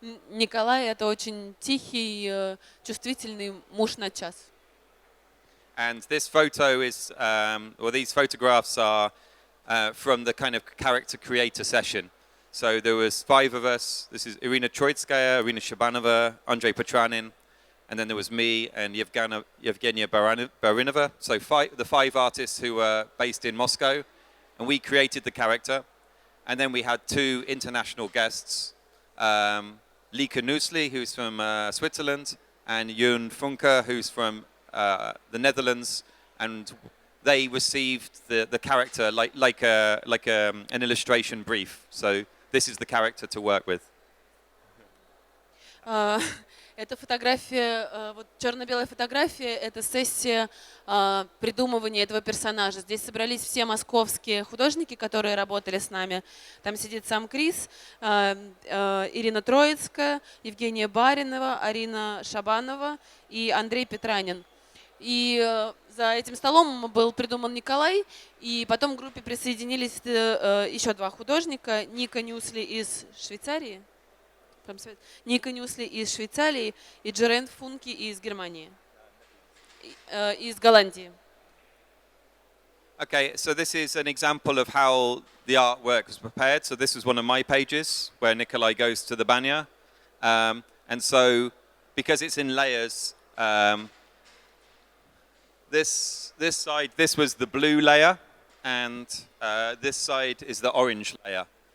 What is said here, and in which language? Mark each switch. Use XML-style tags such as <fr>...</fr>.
<ru>Николай — это очень тихий, чувствительный муж на час.</ru> <en>And this photo is, or these photographs are from the kind of character creator session. So there was 5 of us. This is Irina Troitskaya, Irina Shabanova, Andrei Petranin, and then there was me and Yevgenia Barinova. So the 5 artists who were based in Moscow, and we created the character. And then we had 2 international guests, Lika Nusli, who's from Switzerland, and Jön Funke, who's from the Netherlands, and they received the character like an illustration brief. So this is the character to work with.</en> <ru>Эта фотография, вот черно-белая фотография, это сессия придумывания этого персонажа. Здесь собрались все московские художники, которые работали с нами. Там сидит сам Крис, Ирина Троицкая, Евгения Баринова, Арина Шабанова и Андрей Петранин. И за этим столом был придуман Николай, и потом к группе присоединились еще 2 художника, Ника Нюсли из Швейцарии. Ника Нюсли из Швейцарии и Джерен Функи из Германии, из Голландии.</ru> <en>Okay, so this is an example of how the artwork was prepared. So this was one of my pages where Nikolai goes to the banya. And so because it's in layers, this side, this was the blue layer, and this side is the orange layer.</en>